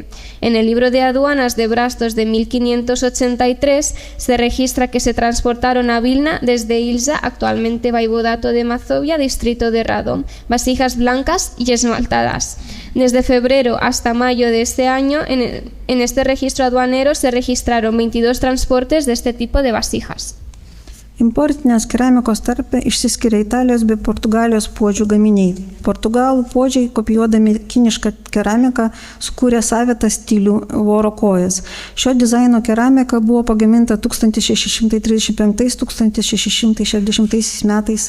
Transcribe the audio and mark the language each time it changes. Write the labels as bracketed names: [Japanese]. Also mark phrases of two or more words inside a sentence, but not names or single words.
[Spanish] En el libro de aduanas de Brastos de 1583 se registra que se transportaron a Vilna desde Ilza, actualmente Vaivodato de Mazovia, distrito de Radom, vasijas blancas y esmaltadas. Desde febrero hasta mayo de este año, en este registro aduanero se registraron 22 transportes de este tipo de vasijas. [Lithuanian] Importinės keramikos tarpe išsiskiria Italijos bei Portugalijos puodžių gaminiai. Portugalų puodžiai, kopijuodami kinišką keramiką, sukūrė savitą stilių voro kojas. Šio dizaino keramika buvo pagaminta 1635-1660 metais.